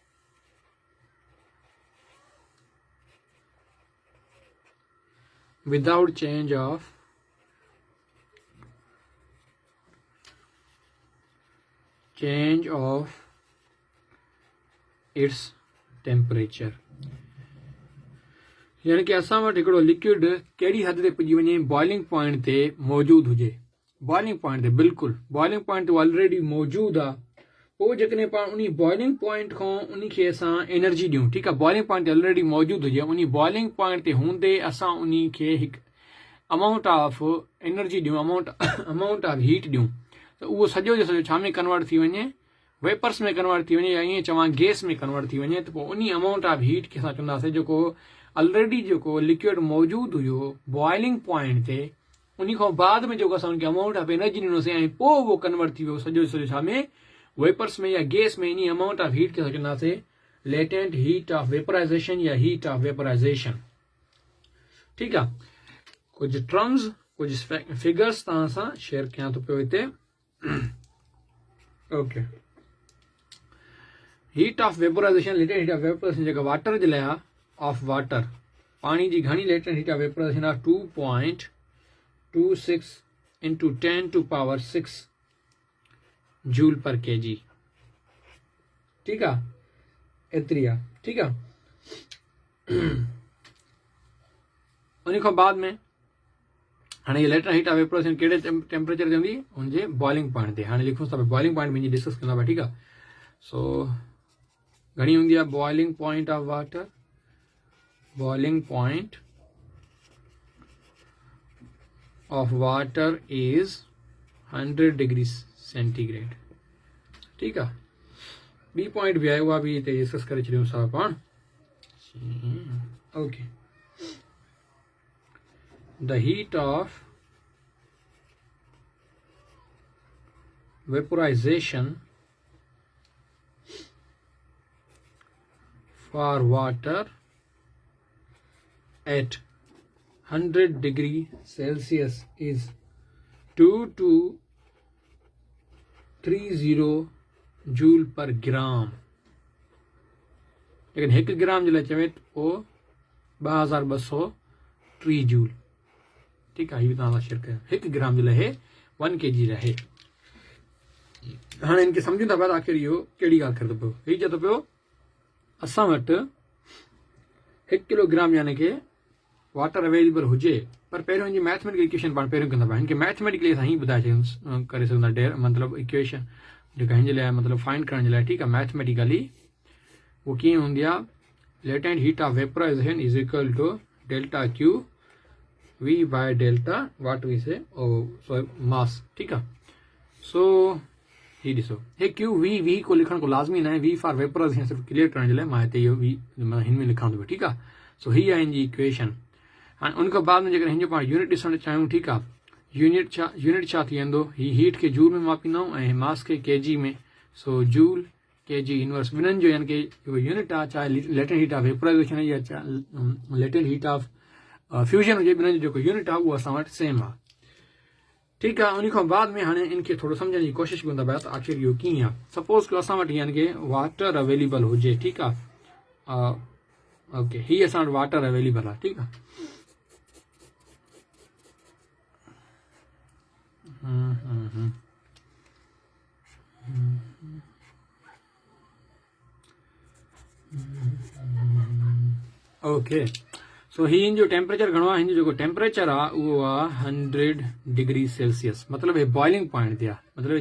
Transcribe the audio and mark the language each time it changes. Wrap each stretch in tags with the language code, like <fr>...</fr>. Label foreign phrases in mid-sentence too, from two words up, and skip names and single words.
<en>without change of its temperature</en> <sd>यानी कि असां वटि हिकिड़ो लिक्विड कहिड़ी हद ते पुॼी वञे</sd> <en>boiling point</en> <sd>ते मौजूदु हुजे</sd> <en>boiling point</en> <sd>ते बिल्कुलु</sd> <en>boiling point</en> <sd>ते ऑलरेडी मौजूदु आहे पोइ जेकॾहिं पाण उन</sd> <en>boiling point</en> <sd>खां उनखे असां एनर्जी ॾियूं ठीकु आहे</sd> <en>boiling point</en> <sd>ते ऑलरेडी मौजूदु हुजे उन</sd> <en>boiling point</en> <sd>ते हूंदे असां उनखे हिकु</sd> <en>amount of energy</en> <sd>ॾियूं</sd> <en>amount of heat</en> <sd>ॾियूं त उहो सॼो जो सॼो छा में कन्वर्ट थी वञे वेपर्स में कन्वर्ट थी वञे या ईअं चवां गैस में कन्वर्ट थी वञे त पोइ उन</sd> <en>amount of heat</en> <sd>खे असां चवंदासीं जेको ऑलरेडी जेको लिक्विड मौजूदु हुयो</sd> <en>boiling point</en> <sd>ते उन खां बाद में जेको असां उनखे</sd> <en>amount of energy</en> <sd>ॾिनोसीं ऐं पोइ उहो कन्वर्ट थी वियो सॼो सॼो छा में वेपर्स में या गैस में इन</sd> <en>amount of heat</en> <sd>खे असां चवंदासीं</sd> <en>latent heat of vaporization</en> <sd>या</sd> <en>heat of vaporization</en> <sd>ठीकु आहे कुछ टर्म्स कुछ फिगर्स तव्हां सां शेयर कयां थो पियो हिते</sd> <en>okay heat of vaporization latent heat of vaporization</en> <sd>जेका वाटर जे लाइ</sd> <en>of water</en> <sd>पाणी जी घणी</sd> <en>latent heat of vaporization</en> <sd>आहे</sd> <en>2.26 into 10 to power 6 joule per kg</en> <hi>ठीक है</hi> <sd>एतरी आहे</sd> <hi>ठीक है</hi> <sd>उन खां बाद में हाँ ये</sd> <en>latent heat of vaporization</en> <sd>कहिड़े टेम्परेचर ते हूंदी उनजे</sd> <en>boiling point</en> <sd>ते हाणे लिखूं था</sd> <en>boiling point</en> <sd>में डिस्कस कंदा पिया ठीकु आहे सो घणी हूंदी आहे</sd> <en>boiling point of water boiling point of water is 100 degree centigrade</en> <hi>ठीक है</hi> <en>B point</en> <sd>भी आहे उहा बि हिते डिस्कस करे छॾियूं था पाण</sd> <en>ओके the heat of vaporization for water at 100 degree Celsius is 2 to 30 joule per gram</en> <sd>लेकिन 1 ग्राम जे लाइ चवे त पोइ 2203 जूल</sd> <hi>ठीक है</hi> <sd>ये तव्हां सां शेयर कयां 1 ग्राम जे लाइ 1 kg रहे हाणे इनखे सम्झूं था पिया त आख़िर इहो कहिड़ी ॻाल्हि करे थो पियो हीउ चए थो पियो असां वटि 1 किलोग्राम यानी कि</sd> <en>water available</en> <sd>हुजे पर पहिरियों हिनजी</sd> <en>mathematical equation</en> <sd>पाण पहिरियों कंदा पिया हिनखे मैथमेटिकली असां हीअं ॿुधाए छॾियूं करे सघंदा मतिलबु इक्वेशन जेका हिन जे लाइ मतिलबु फाइंड करण जे लाइ ठीकु आहे मैथमेटिकली उहो कीअं हूंदी आहे</sd> <en>latent heat of vaporization is equal to delta Q V by delta what we say so mass</en> <hi>ठीक है</hi> <sd>सो ही ॾिसो हे</sd> <en>Q V</en> <sd>को लिखण को लाज़मी न आहे</sd> <en>V for vaporization</en> <sd>सिर्फ़ु क्लियर करण जे लाइ मां हिते इहो वी हिन में लिखां थो ठीकु आहे सो ही आहे हिन जी इक्वेशन हाणे उन खां बाद में जेकॾहिं हिन जो पाण यूनिट ॾिसणु चाहियूं ठीकु आहे यूनिट छा थी वेंदो ही हीट खे जूल में मापींदा आहियूं ऐं मास खे kg में सो</sd> <en>joule kg inverse</en> <sd>ॿिन्हिनि जो यानी कि जेको यूनिट आहे चाहे</sd> <en>latent heat of vaporization</en> <sd>या</sd> <en>latent heat of fusion</en> <sd>हुजे ॿिन्हिनि जो जेको यूनिट आहे उहो असां वटि सेम आहे ठीकु आहे उन खां बाद में हाणे इनखे थोरो सम्झण जी कोशिशि कंदा पिया त आख़िर इहो कीअं आहे सपोज़ कयो असां वटि यानी कि</sd> <en>water available</en> <sd>हुजे ठीकु आहे ओके ही असां वटि</sd> <en>water available</en> <sd>आहे ठीकु आहे ओके सो ही इन जो टेम्परेचर घणो आहे हिन जो जेको टेम्परेचर आहे उहो आहे</sd> <en>100 degree Celsius</en> <sd>मतिलबु हे</sd> <en>boiling point</en> <sd>ते आहे मतिलबु हे</sd>